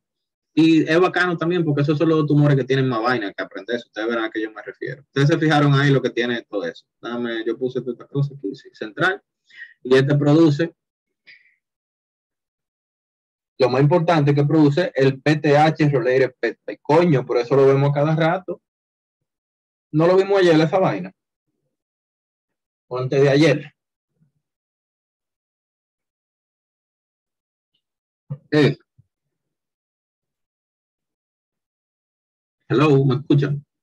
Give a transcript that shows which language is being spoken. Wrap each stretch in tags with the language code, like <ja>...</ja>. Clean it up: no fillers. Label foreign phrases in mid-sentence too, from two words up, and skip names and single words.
<es>Y es bacano también porque esos son los tumores que tienen más vaina que aprender. Ustedes verán a qué yo me refiero. Ustedes se fijaron ahí lo que tiene todo eso. Yo puse esta cosa aquí, sí, central. Y este produce, lo más importante que produce el</es> <en>PTH related peptide.</en> <es>Coño, por eso lo vemos cada rato. No lo vimos ayer esa vaina. O antes de ayer. Eh, hello, ¿me escuchan?</es>